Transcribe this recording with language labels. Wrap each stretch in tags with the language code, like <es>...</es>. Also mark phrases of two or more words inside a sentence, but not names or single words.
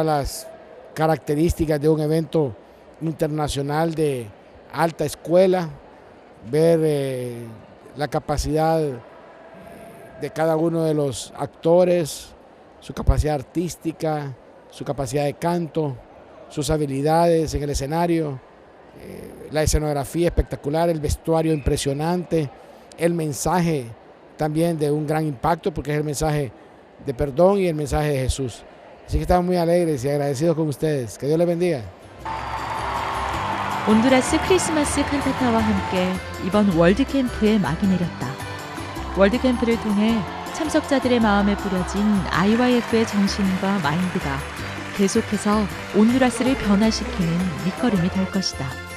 <es>las características de un evento internacional de alta escuela, ver la capacidad de cada uno de los actores, su capacidad artística, su capacidad de canto, sus habilidades en el escenario, la escenografía espectacular, el vestuario impresionante, el mensaje también de un gran impacto, porque es el mensaje de perdón y el mensaje de Jesús. Así que estamos muy alegres y agradecidos con ustedes. Que Dios les bendiga.</es> <ko>온두라스 크리스마스 칸타타와 함께 이번 월드캠프에 막이 내렸다. 월드캠프를 통해 참석자들의 마음에 뿌려진 IYF의 정신과 마인드가 계속해서 온두라스를 변화시키는 밑거름이 될 것이다.</ko>